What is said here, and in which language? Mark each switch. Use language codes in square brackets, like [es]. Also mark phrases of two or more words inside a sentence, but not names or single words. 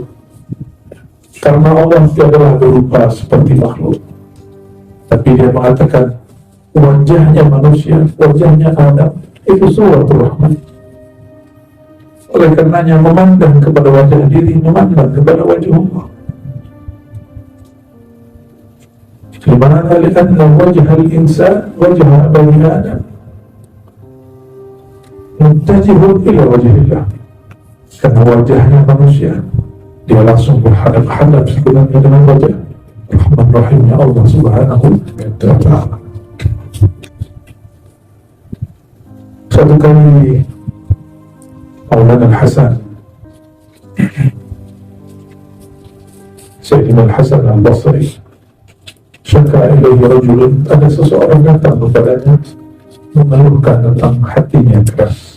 [id] Karena Allah tiadalah berupa seperti makhluk, tapi dia mengatakan wajahnya manusia, wajahnya Adam itu [ar] suratul Rahman. [id] Oleh karenanya memandang kepada wajah diri, memandang kepada wajah Allah. Dimana lihatna [ar] wajah al-insan, wajah bani Adam muntajihun ila wajhillah. [id] Karena wajahnya manusia, dia langsung berhadap-hadap sebenarnya dengan wajah Rahman Rahimnya Allah [ar] Subhanahu wa Ta'ala. [id] Satu kali Maulana Al-Hasan Sayyidina Al-Hasan Al-Basri [ar] syaka ilaihi rajulun, [id] ada seseorang datang kepadanya mengeluhkan tentang hatinya keras.